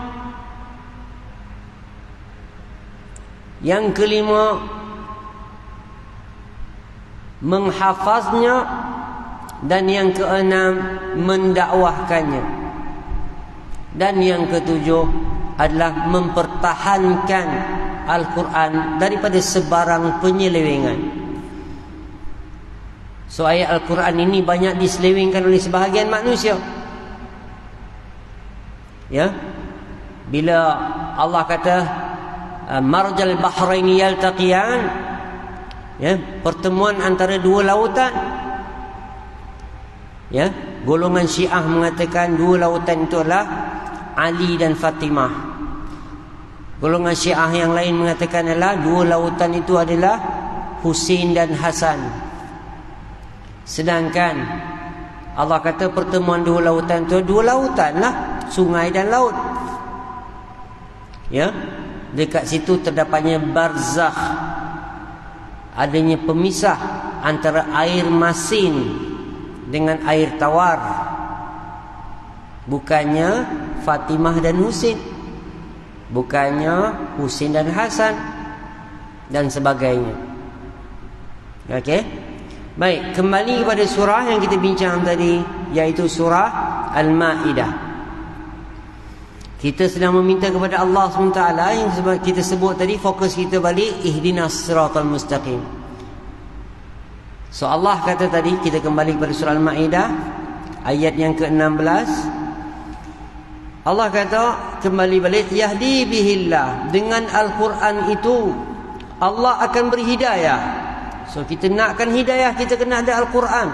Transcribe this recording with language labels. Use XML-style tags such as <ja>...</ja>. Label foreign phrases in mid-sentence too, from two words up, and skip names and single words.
<ms>Yang kelima, menghafaznya. Dan yang keenam, mendakwahkannya. Dan yang ketujuh adalah mempertahankan Al-Quran daripada sebarang penyelewengan. So ayat Al-Quran ini banyak diselewengkan oleh sebahagian manusia. Ya, bila Allah kata</ms> <ar>مرج البحرين يلتقيان,</ar> <ms>ya, pertemuan antara dua lautan. Ya, golongan Syiah mengatakan dua lautan itu adalah Ali dan Fatimah. Golongan Syiah yang lain mengatakan adalah dua lautan itu adalah Husain dan Hasan. Sedangkan Allah kata pertemuan dua lautan itu, dua lautan lah, sungai dan laut. Ya, dekat situ terdapatnya barzakh, adanya pemisah antara air masin dengan air tawar. Bukannya Fatimah dan Husain, bukannya Husain dan Hasan, dan sebagainya. Okey. Baik, kembali kepada surah yang kita bincang tadi, iaitu surah Al-Ma'idah. Kita sedang meminta kepada Allah SWT yang kita sebut tadi. Fokus kita balik,</ms> <ar>اهدنا الصراط المستقيم.</ar> <ms>So Allah kata tadi, kita kembali kepada surah Al-Ma'idah ayat yang ke-16. Allah kata kembali balik,</ms> <ar>يهدي به الله,</ar> <ms>dengan Al-Quran itu Allah akan beri hidayah. So kita nakkan hidayah, kita kena ada Al-Quran.</ms>